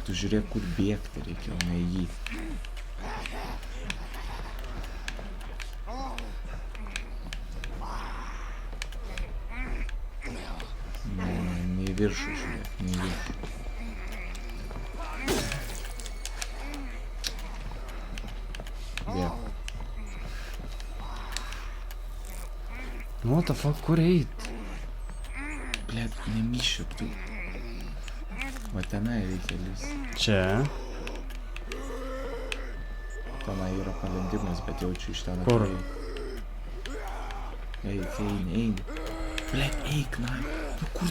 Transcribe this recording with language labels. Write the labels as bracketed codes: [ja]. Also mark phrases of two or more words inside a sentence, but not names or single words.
[lt] Tu žiūrėk, kur bėgti reikia, o ne jį. Ne į viršų žiūrėk, ne į viršų. Bėg. [en] What the fuck, [lt] kur eit? Blet, nemyšiuk tu. Va tenai reikia lįsti. Čia. Tenai yra palendimas, bet jaučiu iš ten. Kur? Eini. Blet, eik, na. Nu kur?